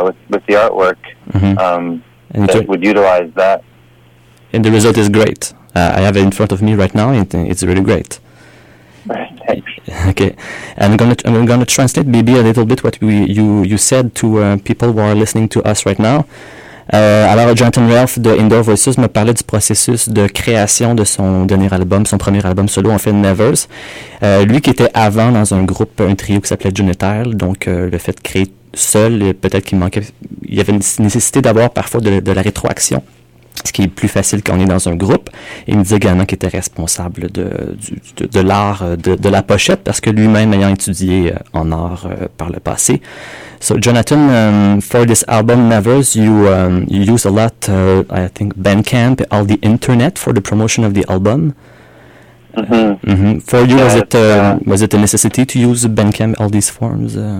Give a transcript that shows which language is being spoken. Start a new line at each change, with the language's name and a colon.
English: with the artwork would utilize that. And the result is great. I have it in front of me right now, and it's really great. Okay, I'm gonna translate maybe a little bit what you said to people who are listening to us right now.
French: Alors, Jonathan Ralph de Indoor Voices me parlait du processus de création de son premier album solo, en fait, Nevers. Lui qui était avant dans un trio qui s'appelait Junitile, donc le fait de créer seul, peut-être qu'il manquait, il y avait une nécessité d'avoir parfois de la rétroaction. ce qui est plus facile quand on est dans un groupe. Il me disait également qu'il était responsable de l'art de la pochette, parce que lui-même ayant étudié en art par le passé.
English: So, Jonathan, for this album, Nevers, you use a lot, I think, Bandcamp, all the internet for the promotion of the album. Mm-hmm. Mm-hmm. For you, was it a necessity to use Bandcamp, all these forms?